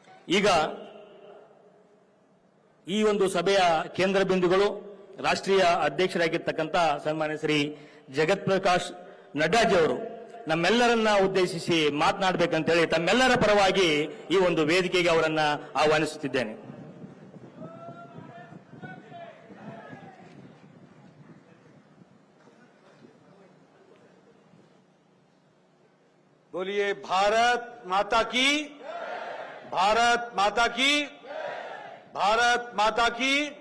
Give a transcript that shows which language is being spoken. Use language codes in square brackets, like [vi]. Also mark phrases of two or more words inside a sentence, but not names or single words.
[kn] ಈಗ ಈ ಒಂದು ಸಭೆಯ ಕೇಂದ್ರ ಬಿಂದುಗಳು ರಾಷ್ಟ್ರೀಯ ಅಧ್ಯಕ್ಷರಾಗಿರ್ತಕ್ಕಂಥ ಸನ್ಮಾನ್ಯ ಶ್ರೀ ಜಗತ್ ಪ್ರಕಾಶ್ ನಡ್ಡಾಜಿ ಅವರು ನಮ್ಮೆಲ್ಲರನ್ನ ಉದ್ದೇಶಿಸಿ ಮಾತನಾಡಬೇಕಂತೇಳಿ ತಮ್ಮೆಲ್ಲರ ಪರವಾಗಿ ಈ ಒಂದು ವೇದಿಕೆಗೆ ಅವರನ್ನ ಆಹ್ವಾನಿಸುತ್ತಿದ್ದೇನೆ. [hi] बोलिए भारत माता की, भारत माता की, भारत माता की।